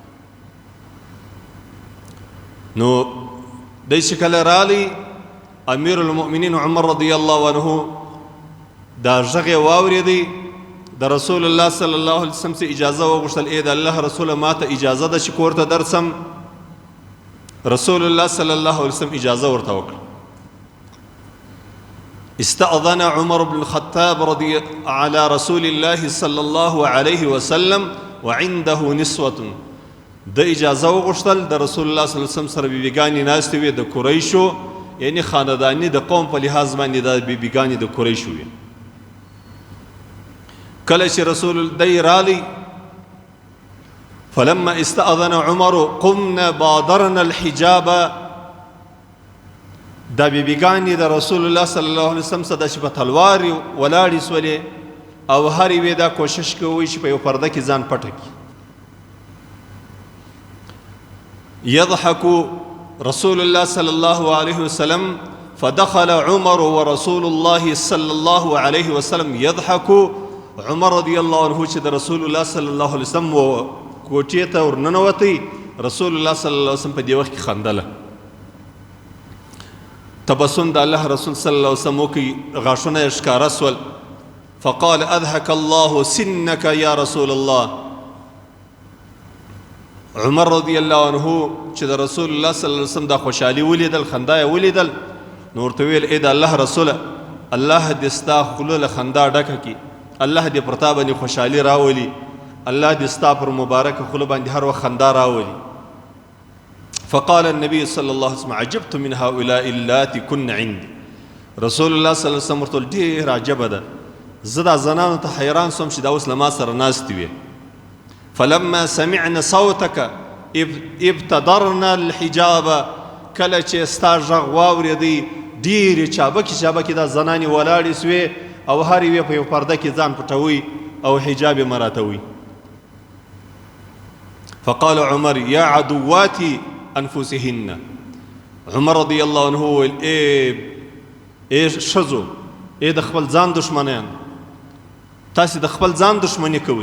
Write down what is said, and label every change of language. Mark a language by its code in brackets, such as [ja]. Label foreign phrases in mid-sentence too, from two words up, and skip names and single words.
[ps] نو دی چې کله رالی، امیر المؤمنین عمر [ar] رضی الله عنه [ps] دا غږ واورېدی، د رسول الله [ar] صلی الله علیه وسلم [ps] څخه اجازه وغوښتل، ای د الله رسوله ما ته اجازه ده چې کور ته درسم. رسول الله [ar] صلی الله علیه وسلم [ps] اجازه ورته وکړه. [ar] استأذن عمر بن الخطاب رضي على رسول الله صلى الله عليه وسلم وعنده نسوة. [ps] د اجازه وغوښتل، د رسول الله [ar] صلی الله علیه وسلم [ps] سره بیبیګانې ناستې وې د قریشو، یعنی خانداني د قوم په لحاظ باندې د بیبیګانې د قریشو وې. کله چې رسول دی رالی، [ar] فلما استأذن عمر قمنا بادرنا الحجاب. [ps] دا بیبیګانې د رسول الله [ar] صلی الله علیه وسلم [ps] څخه داسې په تلوار ولاړې سولې او هر یوې دا کوشش کوي چې په یو پرده کې ځان پټه کړي. [ar] يضحك رسول الله صلى الله عليه وسلم فدخل عمر ورسول الله صلى الله عليه وسلم يضحك. [ps] عمر [ar] رضی الله عنه [ps] چې د رسول الله [ar] صلی الله علیه وسلم [ps] کوټې ته ورننوتی، رسول الله [ar] صلی الله علیه وسلم [ps] په دې وخت کې خندله. تبسم د الله رسول [ar] صلی الله علیه وسلم [ps] وکړي، غاښونه یې ښکاره سول. [ar] فقال اضحك الله سنك یا رسول الله. [ps] عمر [ar] رضی الله عنه [ps] چې د رسول الله [ar] صلی الله علیه وسلم [ps] دا خوشحالي ولیدل، خندا یې ولیدل، نو ورته ویل ای د الله رسوله، الله دې ستا خوله له خندا ډکه کړي، الله دې پر تا باندې خوشحالي راولي، الله دې ستا پر مبارکه خوله باندې هر وخت خندا راولي. [ar] فقال النبي صلى الله عليه وسلم عجبت من هؤلاء اللاتي كن عندي. [ps] رسول الله [ar] صلی الله علیه وسلم [ps] ورته ډېر عجبه ده، زه دا زنانو ته حیران سوم چې دا اوس له ما سره ناستې وې. [ar] فلما سمعنا صوتك ابتدرنا الحجاب. [ps] کله چې ستا غږ واورېدی، ډېرې چابکې چابکې دا زنانې ولاړې سوې او هر یوې په یو پرده کې ځان پټوي او حجاب یې مراتوي. [ar] فقال عمر یا عدواتي انفسهن. [ps] عمر [ar] رضی الله عنه [ps] وویل ای ښځو، ای د خپل ځان دشمنان، تاسې د خپل ځان دشمني کوئ.